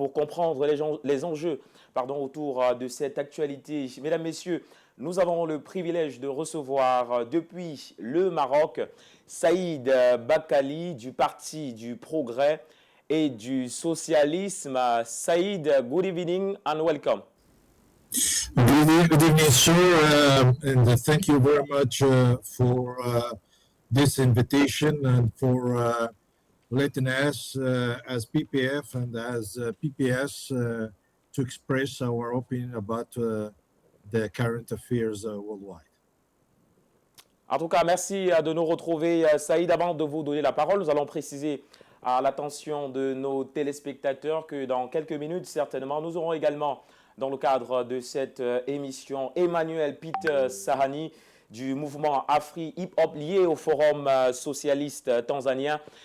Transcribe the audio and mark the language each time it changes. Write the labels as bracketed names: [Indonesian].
[French] Pour comprendre les enjeux autour de cette actualité, mesdames, messieurs, nous avons le privilège de recevoir depuis le Maroc Saïd Bakali du Parti du Progrès et du Socialisme. [English] Saïd, good evening and welcome. Good evening, sir, and thank you very much for this invitation and for letting us, as PPF and as PPS, to express our opinion about the current affairs worldwide. [French] En tout cas, merci de nous retrouver. Saïd, avant de vous donner la parole, nous allons préciser à l'attention de nos téléspectateurs que dans quelques minutes, certainement, nous aurons également, dans le cadre de cette émission, Emmanuel Peter Sahani du mouvement Afri Hip Hop lié au Forum socialiste tanzanien.